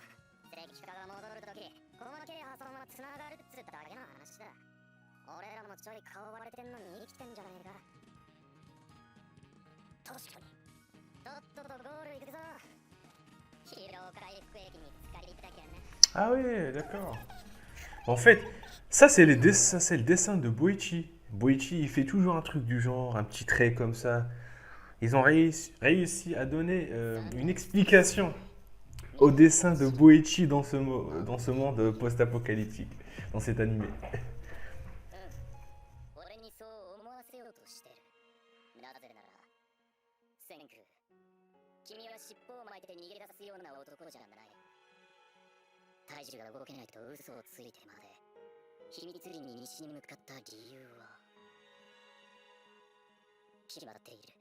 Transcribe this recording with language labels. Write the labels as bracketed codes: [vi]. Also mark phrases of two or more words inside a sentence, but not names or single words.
[ja] 石化が戻るとき細けい破損はつながるっつっただけの話だ。俺らもちょい顔割れてんのに生きてんじゃねえか。確かに。とっととゴール行くぞ。疲労回復液に浸かりたきゃな。 [fr] Ah ouais, d'accord. En fait, ça c'est le dessin de Boichi. Boichi, il fait toujours un truc du genre, un petit trait comme ça. Ils ont réussi à donner une explication au dessin de Boichi dans ce monde post-apocalyptique, dans cet animé. [ja] 俺にそう思わせようとしてる。なぜなら、センク、君は尻尾を巻いて逃げ出すような男じゃない。体重が動けないと嘘をついてまで秘密裏に西に向かった理由は決まっている。